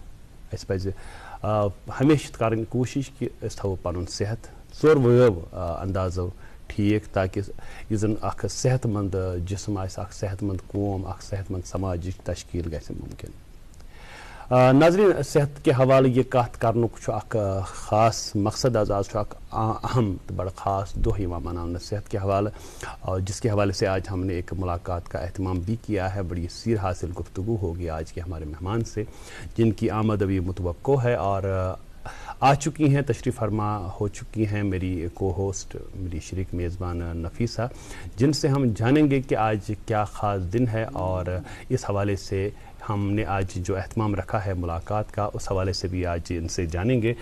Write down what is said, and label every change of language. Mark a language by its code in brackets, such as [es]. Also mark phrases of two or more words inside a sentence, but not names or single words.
[ks] اَسہِ پزِ ہمیشہِ کرٕنۍ کوٗشش کہِ أسۍ تھاوو پنُن صحت ژورؤیو اندازو ٹھیٖک تاکہِ یُس زن اکھ صحت مند جسم آسہِ اکھ صحت مند قوم اکھ صحت مند سماجٕچ تشکیل گژھِ ممکن. ناظریٖن صحت کہِ حوالہٕ یہِ کتھ کرنُک چھُ اکھ خاص مقصد آز چھُ اکھ اہم تہٕ بڑا خاص دۄہ یِوان مناونہٕ [ur] صحت کے حوالہ جس کے حوالے سے آج ہم نے ایک ملاقات کا اہتمام بھی کیا ہے. بڑی سیر حاصل گفتگو ہوگی آج کے ہمارے مہمان سے جن کی آمد ابھی متوقع ہے اور آ چکی ہیں تشریف فرما ہو چکی ہیں میری کو ہوسٹ میری شریک میزبان نفیسہ جن سے ہم جانیں گے کہ آج کیا خاص دن ہے اور اس حوالے سے ہم نے آج جو اہتمام رکھا ہے ملاقات کا اس حوالے سے بھی آج ان سے جانیں گے.